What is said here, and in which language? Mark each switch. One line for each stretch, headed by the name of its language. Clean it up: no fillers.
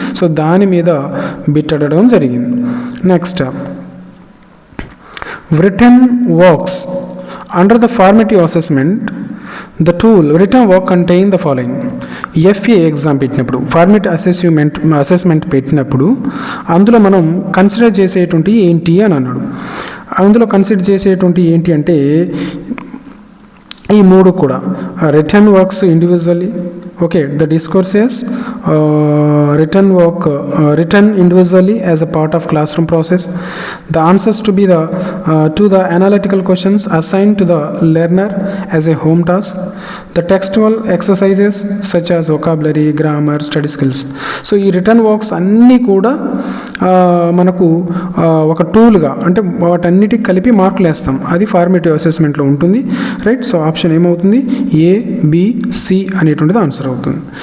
Telugu: So దాని మీద bit అడగడం జరిగింది.
English: Next, written works under the formative assessment the tool written work contain the following.
Telugu: FA exam పెట్టినప్పుడు, formative assessment పెట్టినప్పుడు అందులో మనం కన్సిడర్ చేసేటువంటి ఏంటి అని అన్నాడు. అందులో కన్సిడర్ చేసేటువంటి ఏంటి అంటే ఈ మూడు కూడా return works individually.
English: Okay, the discourses written individually as a part of classroom process. The answers to the analytical questions assigned to the learner as a home task. The textual exercises such as vocabulary, grammar, study skills.
Telugu: So ఈ return works అన్నీ కూడా మనకు ఒక టూల్గా, అంటే వాటన్నిటికి కలిపి మార్కులు వేస్తాం. అది ఫార్మేటివ్ అసెస్మెంట్లో ఉంటుంది, రైట్. సో ఆప్షన్ ఏమవుతుంది, ఏ, బి, సి అనేటువంటిది ఆన్సర్ అవుతుంది.